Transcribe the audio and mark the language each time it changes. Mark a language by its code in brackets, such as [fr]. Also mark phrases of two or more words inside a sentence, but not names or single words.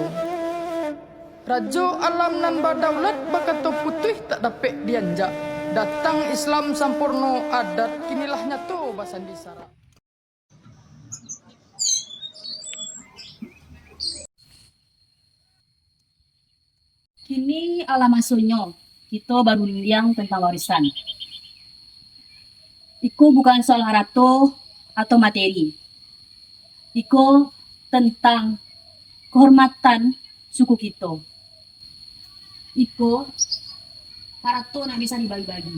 [min] Rajo alam nan badaulat bakato putih tak dapat dianjak. Datang Islam sampurno adat kinilah nyato basandi sara. Kini ala masonyo, [id] kita baru liang tentang warisan. Iku bukan soal harato atau materi. Iku tentang kehormatan suku kita. [min] Iku harato nak bisa dibagi-bagi.